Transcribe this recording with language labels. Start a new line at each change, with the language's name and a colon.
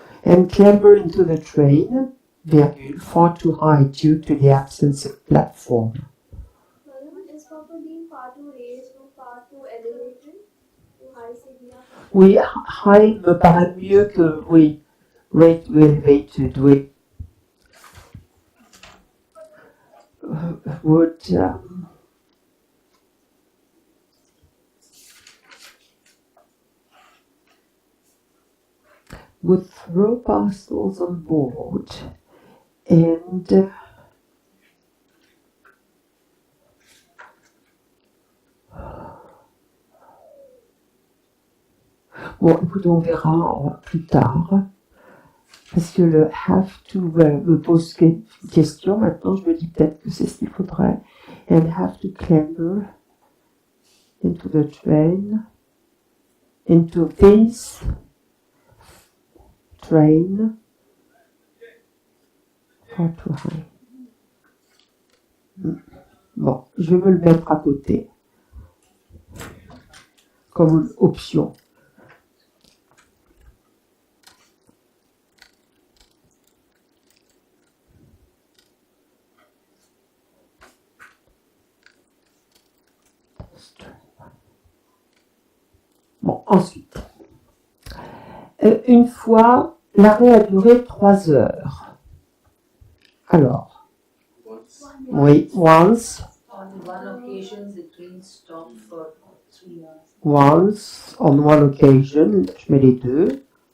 English: And clamber into the train, virgule, far too high due to the absence of platform. Is properly far too raised ou far too elevated?
French: Ou high c'est bien? Oui, high me paraît mieux que, oui,
English: rate to elevated,
French: oui.
English: Would throw parcels on board and
French: bon, écoute, on verra plus tard. Parce que le
English: have to
French: me pose une question. Maintenant, je me dis peut-être que c'est ce qu'il faudrait.
English: And have to clamber into the train. Into this train. Far too high.
French: Bon, je vais me le mettre à côté. Comme une option. Bon, ensuite, une fois, l'arrêt a duré 3 heures. Alors, oui, once.
English: On one occasion, the train stopped for 3 hours. Once, on one occasion,
French: je mets les deux.